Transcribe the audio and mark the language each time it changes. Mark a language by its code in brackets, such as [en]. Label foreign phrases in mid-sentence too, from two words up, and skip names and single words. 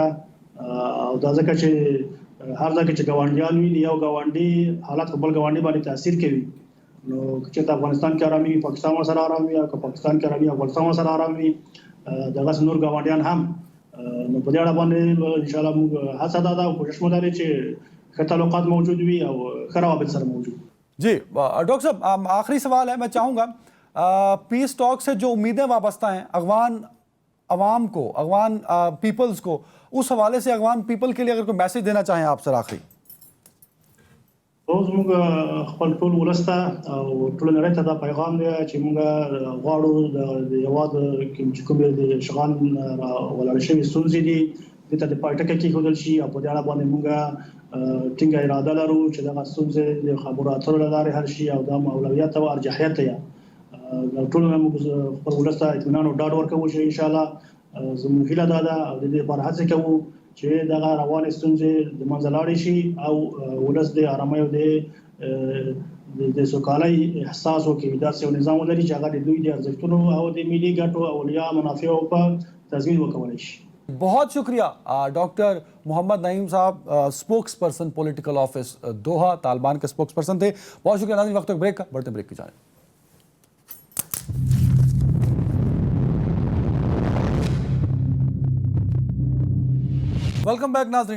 [ps] او دا ځکه چې هر ځای کې چې ګاونډیان وي یو ګاونډي حالات په بل ګاونډي باندې تاثیر کوي. نو چې د افغانستان کې آرامي پاکستان سره آرامي او پاکستان کې آرامي افغانستان سره آرامي دغه نور ګاونډیان هم نو په دې اړه باندې [ar] ان شاء الله [ps] موږ هڅه ده او کوشش مو لري چې ښه تعلقات موجود وي او ښه روابط سره موجود. [ur] جی ڈاکٹر صاحب آخری سوال ہے، میں چاہوں گا [en] peace talk [ur] سے جو امیدیں وابستہ ہیں افغان عوام کو, [en] Afghan peoples [ur] کو، اس حوالے سے [en] Afghan people [ur] کے لیے اگر کوئی میسج دینا چاہیں آپ سر آخری. [ps] اوس موږ خپل ټول ولسته او ټول نړۍ ته دا پیغام دی چې موږ غواړو د یواد چې کومې د اشغال ولاړ شوی ستونزې دي د ته د پټکه کې هودل شي او په دې اړه باندې موږ ټینګه اراده لرو چې دا ستونزې د خبرو اترو لپاره حل شي او د اولویت او ارجحیت یا ټول موږ خپل ولسته اطمینان او ډاډ ورکوو چې [ar] ان شاء الله [ps] زموږ هیله ده او د دې لپاره هڅه کوو چې دغه روانې ستونزې د منځه لاړې شي او ولس د آرامۍ او د سوکالۍ احساس وکړي داسې یو نظام ولري چې هغه د دوی د ارزښتونو او د ملي ګټو او اولیا منافعو په تضمین وکولای شي. [ur] بہت شکریہ ڈاکٹر محمد نعیم صاحب, [en] spokes person political office Doha, [ur] طالبان کے [en] spokes person [ur] تھے. بہت شکریہ. ناظرین، وقت بریک کا، بڑھتے بریک کی جانے. [en] welcome back नाजरीन.